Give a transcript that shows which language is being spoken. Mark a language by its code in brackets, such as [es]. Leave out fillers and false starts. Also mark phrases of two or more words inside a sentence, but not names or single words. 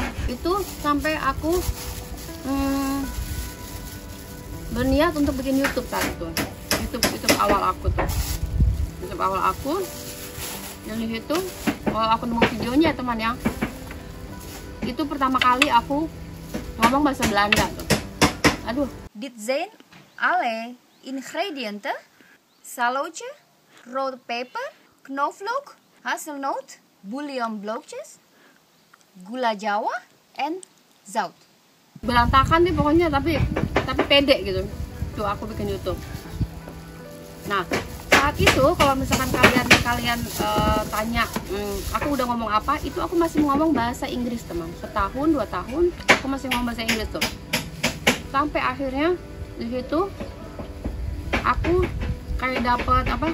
[id] Itu sampai aku berniat untuk bikin YouTube saat itu. YouTube awal aku tuh. YouTube awal aku. Yang di situ kalau aku nemu videonya teman ya. Itu pertama kali aku ngomong bahasa Belanda tuh. Aduh. [nl] Dit zijn alle ingrediënten: salotje, rode peper, knoflook, hazelnoot, bouillonblokjes, [id] gula Jawa, [nl] en zout. [id] Berantakan nih pokoknya, tapi pede gitu. Tuh aku bikin YouTube. Nah, saat itu kalau misalkan kalian tanya aku udah ngomong apa, itu aku masih ngomong bahasa Inggris teman. Setahun 2 tahun aku masih ngomong bahasa Inggris tuh. Sampai akhirnya di situ aku kayak dapat apa?